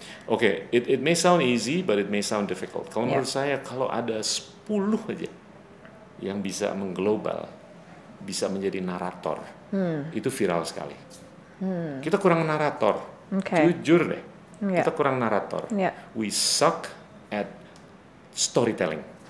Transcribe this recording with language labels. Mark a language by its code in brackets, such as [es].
[en] Oke, it may sound easy, but it may sound difficult. [id] Kalau menurut saya, kalau ada 10 aja yang bisa mengglobal, bisa menjadi narator, itu viral sekali. Kita kurang narator, jujur deh, kita kurang narator. [en] We suck at storytelling.